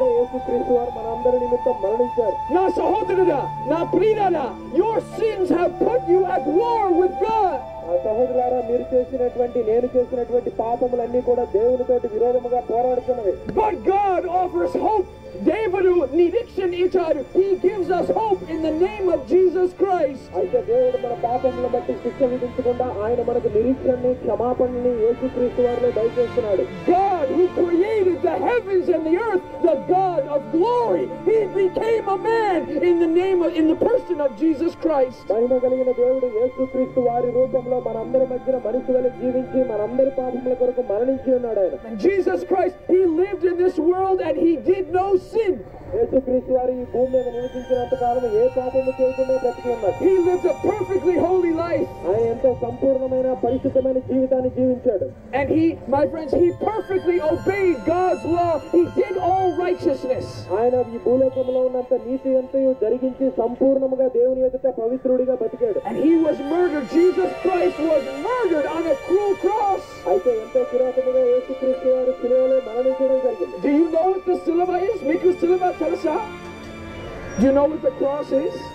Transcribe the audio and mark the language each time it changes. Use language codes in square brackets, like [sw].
[te] Na sahodara, na prinana, [en] your sins have put you at war with God. [te] సహోదరులారా మీరు చేసినటువంటి నేను చేసినటువంటి పాపములన్నీ కూడా దేవునితోటి విరోధముగా పోరాడుతున్నవి. [en] But God offers hope. [te] దేవుడు నిరీక్షణ ఇచ్చాడు. [en] He gives us hope in the name of Jesus Christ. [te] అయితే దేవుడు మన పాపములను బట్టి శిక్ష విధించకుండా ఆయన మనకు నిరీక్షణని క్షమాపణని యేసుక్రీస్తు వారిలో దయచేస్తున్నాడు. [en] God who created the heavens and the earth, the God of glory, He became a man in the person of Jesus Christ. [te] మహిమ కలిగిన దేవుడు యేసుక్రీస్తు వారి రూపంలో మనందరి మధ్యన మనిషి వలె జీవించి మనందరి పాపముల కొరకు మరణించి ఉన్నాడు ఆయన. [en] Jesus Christ, He lived in this world and He did no sin. [te] యేసుక్రీస్తు వారు ఈ భూమి మీద నివసించినంత కాలం ఏ పాపము చేయకుండా బ్రతికి ఉన్నారు. [en] He lived a perfectly holy life. [te] ఆయన ఎంతో సంపూర్ణమైన పరిశుద్ధమైన జీవితాన్ని జీవించాడు. [en] And my friends, he perfectly obeyed God's law. He did all righteousness. [te] ఆయన ఈ భూలోకంలో ఉన్నంత నీతి అంతయు జరిగించి సంపూర్ణముగా దేవుని ఎదుట పవిత్రుడిగా బతికాడు. [en] And he was murdered. Jesus Christ was murdered on a cruel cross. [te] అయితే ఎంతో కిరాతముగా యేసుక్రీస్తు వారు శిలువలో మరణించడం జరిగింది. [en] Do you know what the సిలువ is? [te] మీకు సిలువ తెలుసా? [en] Do you know what the cross is?